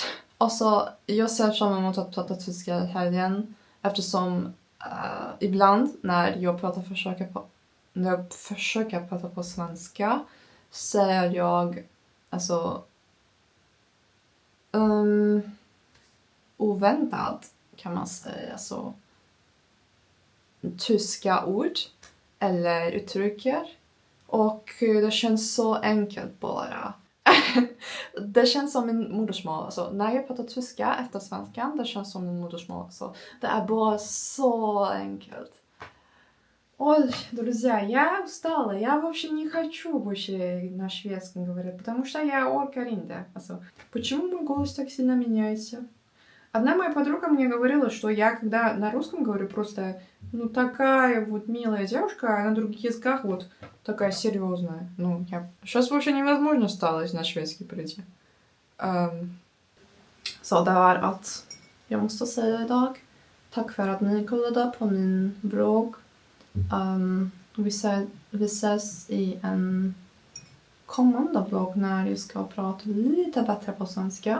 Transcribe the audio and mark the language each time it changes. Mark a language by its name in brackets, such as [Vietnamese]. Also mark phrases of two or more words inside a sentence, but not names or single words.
[Swedish] Alltså, jag ser fram emot att prata tyska i helgen eftersom ibland när jag försöker prata på svenska säger jag alltså oväntat kan man säga så tyska ord eller uttrycker och det känns så enkelt bara. Det känns som min modersmål. Alltså, när jag pratar tyska efter svenskan, det känns som min modersmål. Så det är bara så enkelt. [Russian] Ой, друзья, я устала. Я, в общем, не хочу больше на шведском говорить, потому что я оркаринда. Also, почему мой голос так сильно меняется? Одна моя подруга мне говорила, что я, когда на русском говорю, просто, ну, такая вот милая девушка, а на других языках вот такая серьезная. Ну, сейчас вообще невозможно stало на шведский перейти. [Swedish] Så det var allt jag måste säga idag. Tack för att ni kollade på min vlogg. Vi ses i en kommande vlogg när jag ska prata lite bättre på svenska.